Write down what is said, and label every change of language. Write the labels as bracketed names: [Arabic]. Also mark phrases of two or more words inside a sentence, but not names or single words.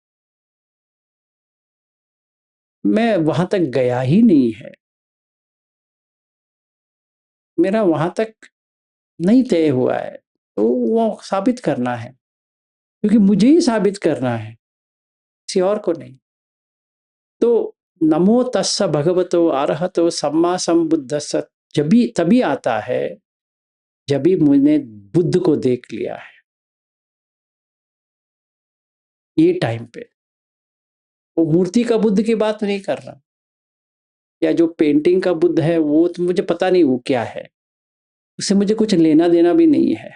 [Hindi] मैं वहां तक गया ही नहीं है, मेरा वहां तक नहीं तय हुआ है, तो वो साबित करना है, क्योंकि मुझे ही साबित करना है, किसी और को नहीं। तो [Pali] नमो तस्स भगवतो अरहतो सम्मा संबुद्धस्स [Hindi] जब भी तभी आता है जब भी मैंने बुद्ध को देख लिया है, ये टाइम पे। वो मूर्ति का बुद्ध की बात नहीं कर रहा, या जो पेंटिंग का बुद्ध है वो तो मुझे पता नहीं वो क्या है, उससे मुझे कुछ लेना देना भी नहीं है।